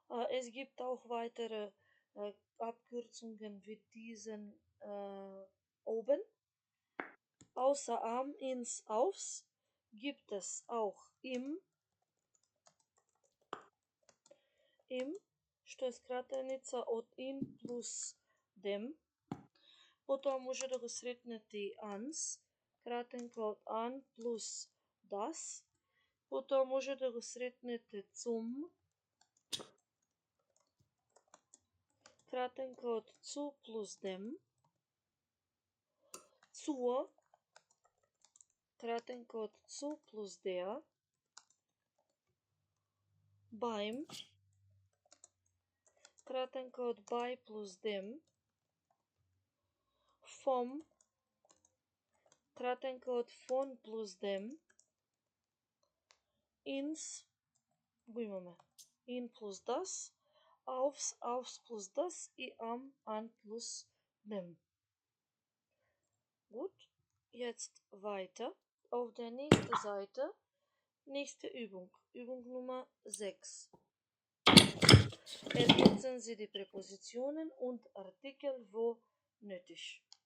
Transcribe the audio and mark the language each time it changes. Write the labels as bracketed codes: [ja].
[de] Es gibt auch weitere Abkürzungen wie diesen oben. Außer am, ins, aufs gibt es auch im, [mk] што е скратеница од [de] in плюс dem. [mk] Потоа може да го сретнете и ans, кратенка од an плюс das. Потоа може да го сретнете zum, кратенка од zu плюс dem. Zur, кратенка од zu плюс der. Beim, кратенка од by плюс dem. Vom, кратенка од von плюс dem. Ins, го имаме. [de] In плюс das. Aufs, aufs plus das и am, an plus dem. Gut, jetzt weiter. Auf der nächsten Seite, nächste Übung. Übung Nummer 6. Ergänzen Sie die Präpositionen und Artikel, wo nötig.